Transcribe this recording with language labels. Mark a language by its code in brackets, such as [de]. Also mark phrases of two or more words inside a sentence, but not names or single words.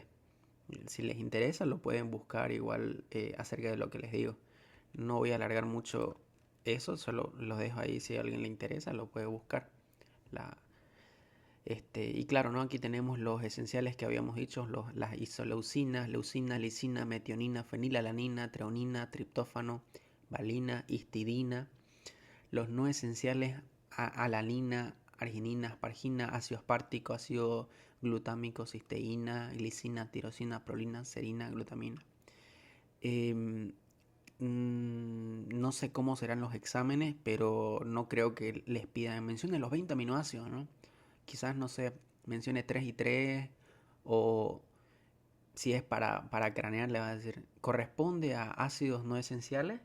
[es] Si les interesa, lo pueden buscar igual acerca de lo que les digo. No voy a alargar mucho eso, solo los dejo ahí. Si a alguien le interesa, lo puede buscar. La, y claro, ¿no? Aquí tenemos los esenciales que habíamos dicho, las isoleucinas, leucina, lisina, metionina, fenilalanina, treonina, triptófano, valina, histidina. Los no esenciales, alanina, arginina, aspargina, ácido aspartico, ácido glutámico, cisteína, glicina, tirosina, prolina, serina, glutamina. No sé cómo serán los exámenes, pero no creo que les pidan, mencionen los 20 aminoácidos, ¿no? Quizás, no sé, mencione 3 y 3, o si es para cranear, le va a decir, corresponde a ácidos no esenciales.